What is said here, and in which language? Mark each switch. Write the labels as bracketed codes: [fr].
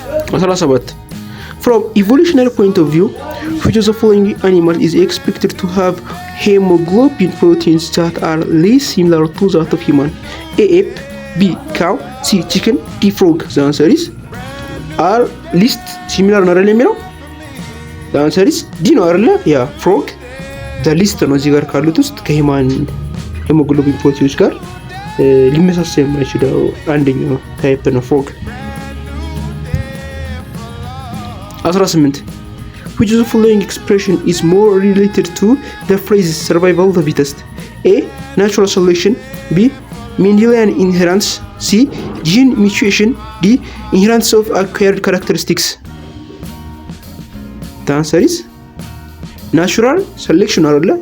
[en] 17. From evolutionary point of view, which of the following animal is expected to have hemoglobin proteins that are less similar to that of human? A. ape, B. cow, C. chicken, D. frog. The answer is are least similar [am] ነው አይደል የሚለው? [en] The answer is D [am] ነው አይደል? ያ [en] frog the least [am] ነው እዚህ ጋር ካሉት ውስጥ ከሂማን ሄሞግሎቢን ፕሮቲኖች ጋር ሊመሳሰል የማይችለው አንደኛው ታይፕ ነው frog። 18. [en] Which of the following expression is more related to the phrase survival of the fittest? A. natural selection, B. Mendelian inheritance, C. gene mutation, D. inheritance of acquired characteristics. The answer is natural selection [am] አይደለ?